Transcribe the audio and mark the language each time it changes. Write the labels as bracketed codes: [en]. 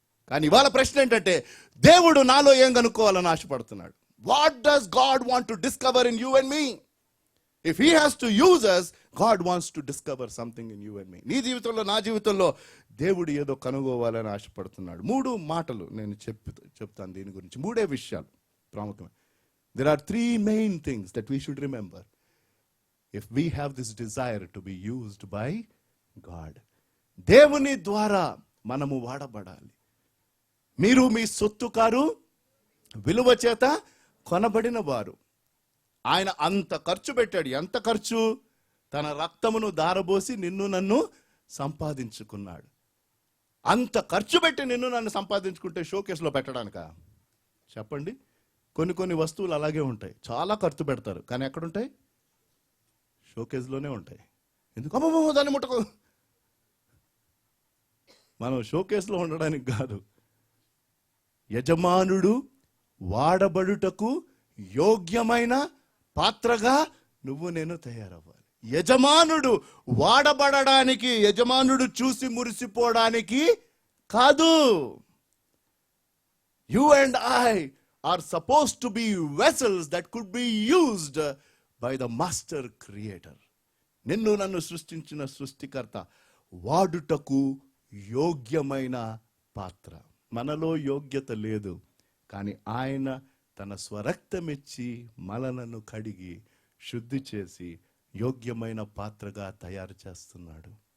[te] కానీ ఇవాళ ప్రశ్న ఏంటంటే, దేవుడు నాలో ఏం కనుక్కోవాలని ఆశపడుతున్నాడు? [en] What does God want to discover in you and me? If he has to use us, God wants to discover something in you and me. [te] నీ జీవితంలో, నా జీవితంలో దేవుడు ఏదో కనుగోవాలని ఆశపడుతున్నాడు. 3 మాటలు నేను చెప్తాను దీని గురించి. 3 విషయాలు ప్రాముఖ్యమైన. [en] There are 3 main things that we should remember if we have this desire to be used by God. [te] దేవుని ద్వారా మనము వాడబడాలి. మీరు మీ సొత్తు కారు, విలువ చేత కొనబడిన వారు. ఆయన అంత ఖర్చు పెట్టాడు. ఎంత ఖర్చు? తన రక్తమును దారబోసి నిన్ను నన్ను సంపాదించుకున్నాడు. అంత ఖర్చు పెట్టి నిన్ను నన్ను సంపాదించుకుంటే షోకేస్లో పెట్టడానికా? చెప్పండి. కొన్ని వస్తువులు అలాగే ఉంటాయి, చాలా ఖర్చు పెడతారు, కానీ ఎక్కడుంటాయి? షోకేస్లోనే ఉంటాయి. ఎందుకు? అమ్మమ్మ దాన్ని ముట్టకు. మనం షోకేస్లో ఉండడానికి కాదు, యజమానుడు వాడబడుటకు యోగ్యమైన పాత్రగా నువ్వు నేను తయారవ్వాలి. యజమానుడు వాడబడడానికి, యజమానుడు చూసి మురిసిపోవడానికి కాదు. [en] You and I are supposed to be vessels that could be used by the master creator. [te] నిన్ను నన్ను సృష్టించిన సృష్టికర్త వాడుటకు యోగ్యమైన పాత్ర. మనలో యోగ్యత లేదు, కానీ ఆయన తన స్వరక్తమిచ్చి మనలను కడిగి శుద్ధి చేసి యోగ్యమైన పాత్రగా తయారు చేస్తున్నాడు.